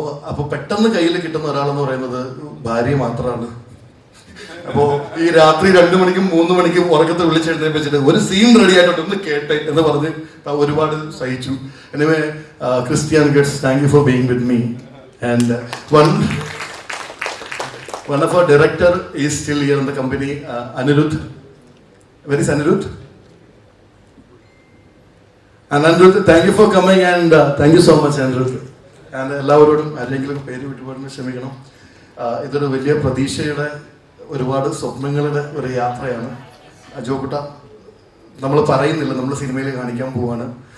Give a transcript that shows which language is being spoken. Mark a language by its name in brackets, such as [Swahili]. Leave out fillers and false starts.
[Malayalam] അപ്പോൾ പെട്ടെന്ന് കയ്യിൽ കിട്ടുന്ന ഒരാളെന്ന് പറയുന്നത് ഭാര്യ മാത്രമാണ്. അപ്പോ ഈ രാത്രി 2 മണിക്കും 3 മണിക്കും ഉറക്കത്തെ വിളിച്ചെഴുന്നേപ്പിച്ചിട്ട് ഒരു സീൻ റെഡി ആയിട്ടുണ്ട് ഒന്ന് കേട്ടെ എന്ന് പറഞ്ഞ് ഒരുപാട് സഹിച്ചു. [English] Anyway, Christian gets, thank you for being with me. And one of our director is still here in the company, Anirudh. Where is Anirudh? And Anirudh, thank you for coming and thank you so much Anirudh. [Malayalam] And എല്ലാവരോടും ആരെങ്കിലും പേര് വിട്ടുപോകുന്ന ക്ഷമിക്കണം. ഇതൊരു വലിയ പ്രതീക്ഷയുടെ, ഒരുപാട് സ്വപ്നങ്ങളുടെ ഒരു യാത്രയാണ്. അജോക്കുട്ട, നമ്മൾ പറയുന്നില്ല, നമ്മൾ സിനിമയിൽ കാണിക്കാൻ പോവാണ്.